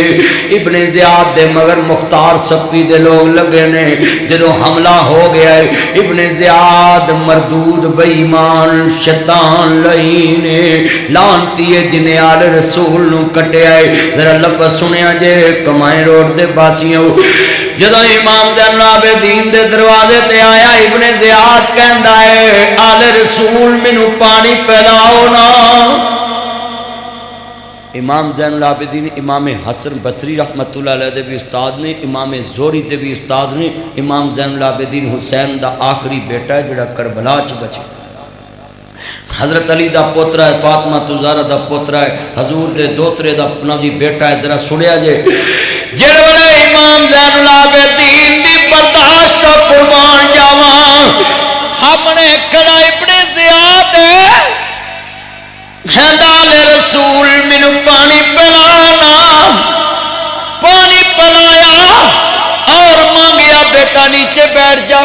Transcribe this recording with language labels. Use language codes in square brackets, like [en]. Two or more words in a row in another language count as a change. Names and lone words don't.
[pa] ابن زیاد دے مگر مختار صفی دے لوگ لگے نے، جدو حملہ ہو گیا ہے ابن زیاد مردود بے ایمان شیطان لعین لانتی ہے جنہیں آل رسول نو کٹیا ہے۔ ذرا لفظ سنیا جے کمائیں روڈ دے پاسیوں، جدو امام زین العابدین دے دروازے تے آیا ابن زیاد کہندا ہے آل رسول مینوں پانی پلاؤ نا۔ امام زین العابدین امام حسن بصری [ar] رحمت اللہ علیہ [pa] دے بھی استاد نے، امام زہری دے بھی استاد نے۔ امام زین العابدین حسین دا آخری بیٹا ہے جڑا کربلا چ بچے، حضرت علی دا پوترا ہے، فاطمہ زہرا دا پوترا ہے، حضور دے دوترے دا اپنا جی بیٹا ہے۔ ذرا سنیا جے جڑے والے امام زین العابدین دی برداشت کا قربان جاواں، سامنے کھڑا ابن زیاد ہے، آل رسول مینوں پانی پلانا، پانی پلایا اور مانگیا بیٹا نیچے بیٹھ جا۔